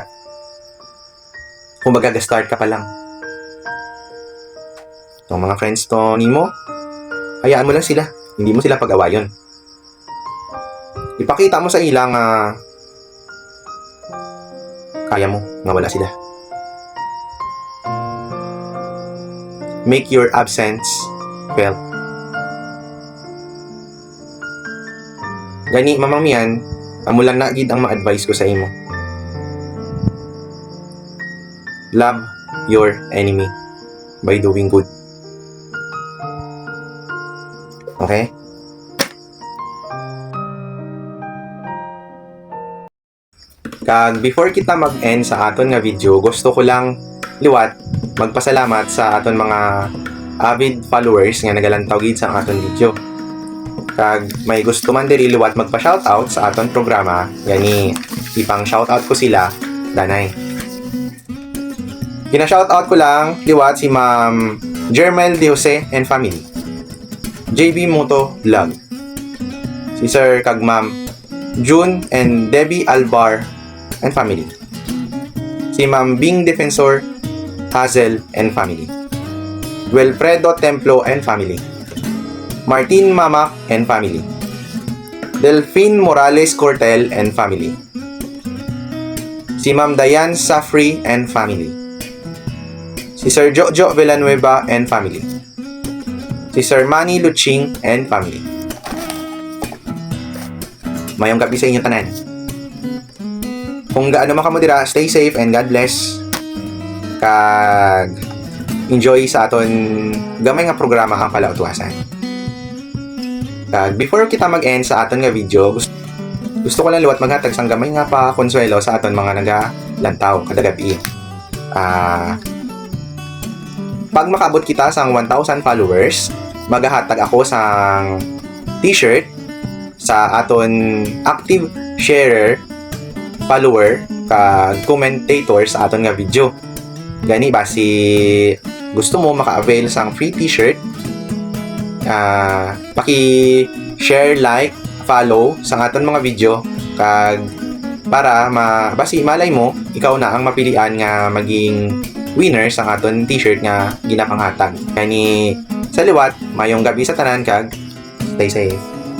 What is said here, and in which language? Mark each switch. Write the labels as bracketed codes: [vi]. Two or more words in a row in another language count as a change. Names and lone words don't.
[tl] Kung mag-start ka pa lang. Ang mga friends to nimo, hayaan mo lang sila. Hindi mo sila pag-awayon. Ipakita mo sa ilang kaya mo nga wala sila. [en] Make your absence felt. [hil] Gani, mamang miyan, amo lang na gid ang ma-advise ko sa imo. [en] Love your enemy by doing good. Okay? [hil] Kag before kita mag-end sa aton nga video, gusto ko lang liwat magpasalamat sa aton mga [en] avid followers [hil] nga nagalantaw gid sa aton video. Kag may gusto man diri liwat magpa-shoutout sa aton programa, gani ipang shoutout ko sila danay. Gina-shoutout ko lang liwat si Ma'am Jermel De Jose [en] and family. [hil] JB Moto Vlog. Si Sir kag Ma'am June and Debbie Albar [en] and family. [hil] Si Ma'am Bing Defensor Hazel [en] and family. [hil] Wilfredo Templo [en] and family. [hil] Martin Mamak [en] and family. [hil] Delphine Morales Cortel [en] and family. [hil] Si Ma'am Diane Safri [en] and family. [hil] Si Sir Jojo Villanueva [en] and family. [hil] Si Sir Manny Luching [en] and family. [hil] Mayong gabi sa inyong tanan. Kung gaano man kamo dira, [en] stay safe and God bless. [hil] Kag enjoy sa aton gamay nga programa ang Palautwasan. Kag before kita mag-end sa aton nga video, gusto ko lang liwat maghatag sang gamay nga pa konsuelo sa aton mga nagalantaw kada gabi. Pag makaabot kita sang 1,000 followers, maghahatag ako sang t-shirt sa aton [en] active sharer, [hil] follower, kag commentator sa aton nga video. Gani basi gusto mo maka-avail sang [en] free t-shirt, [hil] paki-share, like, follow sa aton mga video, kag para basi malay mo ikaw na ang mapilian nga maging winner sa aton t-shirt nga ginapanghatag. Kani sa liwat, mayong gabi sa tanan, kag [en] stay safe.